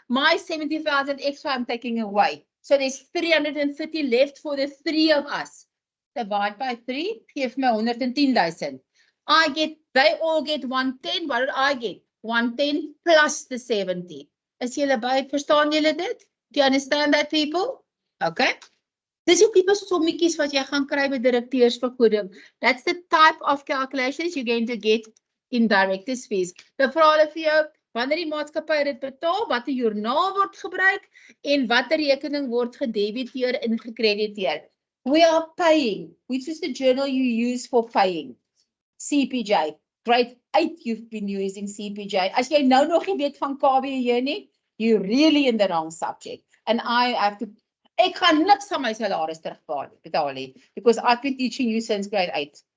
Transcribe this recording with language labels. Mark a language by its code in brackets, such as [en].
[en] My 70,000 extra I'm taking away. So there's 330 left for the three of us. Divide by 3, give me 110,000. They all get 110. What did I get? 110 plus the 70. [af] Is julle by? Verstaan julle dit? [en] Do you understand that, people? Okay. [af] Dis die tipe sommetjies wat jy gaan kry by direkteursvergoeding. [en] That's the type of calculations you're going to get in directors fees. [af] Dan vra hulle vir jou, wanneer die maatskappy dit betaal, watter joernaal word gebruik en watter rekening word gedebiteer en gekrediteer. [en] We are paying. Which is the journal you use for paying? CPJ. Grade 8 you've been using CPJ. [af] As jy nou nog nie weet van KBJ nie, [en] you're really in the wrong subject. And I have to [af] Ek gaan niks van my salaris terugbetaal nie, [en] because I've been teaching you since grade 8.